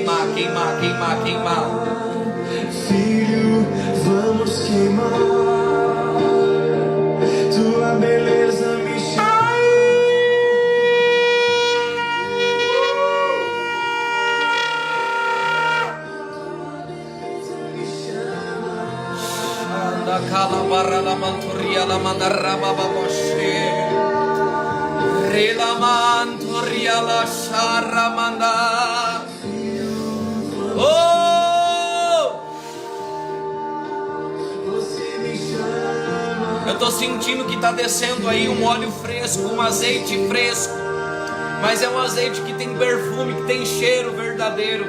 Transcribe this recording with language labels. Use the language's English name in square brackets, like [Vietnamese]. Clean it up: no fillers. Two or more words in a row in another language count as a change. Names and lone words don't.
[Portuguese] Filho, vamos queimar. Tua beleza me chama. Da calabarra la mantoria la mandarraba baboshe. Relamantoria la charramanda. Oh! Eu tô sentindo que tá descendo aí um óleo fresco, um azeite fresco. Mas é um azeite que tem perfume, que tem cheiro verdadeiro.